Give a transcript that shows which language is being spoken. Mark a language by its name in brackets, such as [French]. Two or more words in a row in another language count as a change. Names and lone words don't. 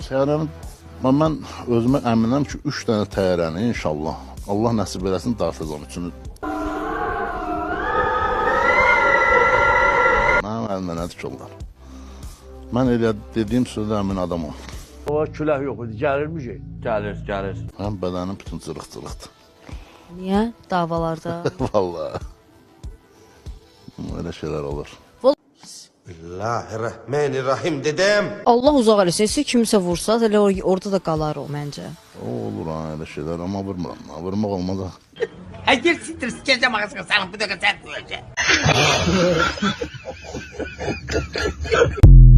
[Azerbaijani] Təyyarəni, mən özümə əminəm ki, 3 dənə təyyarəni inşallah Allah nəsib eləsin dartacağım üçün. Mənim əlimdə nədir ki onlar? Mən elə dediyim sözdə əmin adamım. O küləh yox idi, gəlirmiş. Gəlir. Mənim bədənim bütün cırıq-cırıqdır. Niyə? Davalarda. [Turkish] Vallahi. Öyle şeyler olur. Bismillahirrahmanirrahim dedem. [Azerbaijani] Allah uzaq eləsin. Siz kimsə vursa, elə orada da qalar o məncə. O olur ha [Turkish] öyle şeyler [Azerbaijani] ama vurmuram. Vurmaq olmaz ha. [Turkish] Gir siktir sikeceğim ağzına, sana bu da sen koyacaksın.